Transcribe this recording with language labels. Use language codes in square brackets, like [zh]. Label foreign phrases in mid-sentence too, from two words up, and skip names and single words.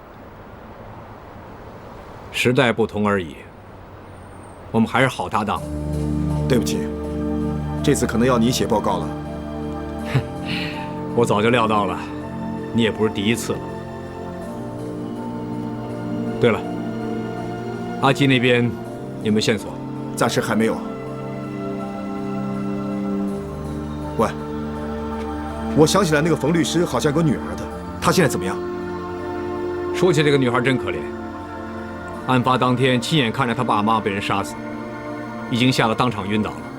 [zh] 時代不同而已，我們還是好搭檔。對不起，這次可能要你寫報告了。我早就料到了，你也不是第一次了。對了，阿基那邊有沒有線索？暫時還沒有。喂，我想起來那個馮律師好像有個女兒的，她現在怎麼樣？說起這個女孩真可憐，案發當天親眼看着她爸媽被人殺死，已經嚇得當場暈倒了。